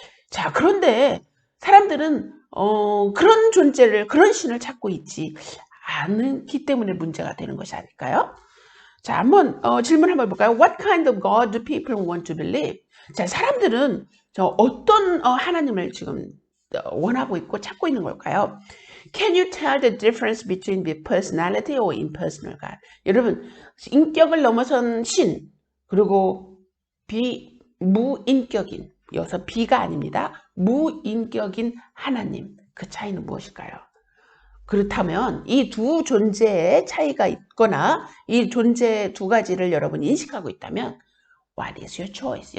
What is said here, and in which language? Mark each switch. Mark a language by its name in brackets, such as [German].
[Korean] 자, 그런데 사람들은 그런 존재를, 그런 신을 찾고 있지 않기 때문에 문제가 되는 것이 아닐까요? 자, 한번 질문 한번 볼까요? [English] What kind of God do people want to believe? [Korean] 자, 사람들은 어떤 하나님을 지금 원하고 있고 찾고 있는 걸까요? [English] Can you tell the difference between the personality or impersonal God? [Korean] 여러분, 인격을 넘어선 신, 그리고 무인격인, 여기서 비가 아닙니다. 무인격인 하나님, 그 차이는 무엇일까요? 그렇다면 이 두 존재의 차이가 있거나 이 존재 두 가지를 여러분이 인식하고 있다면 [English] What is your choice?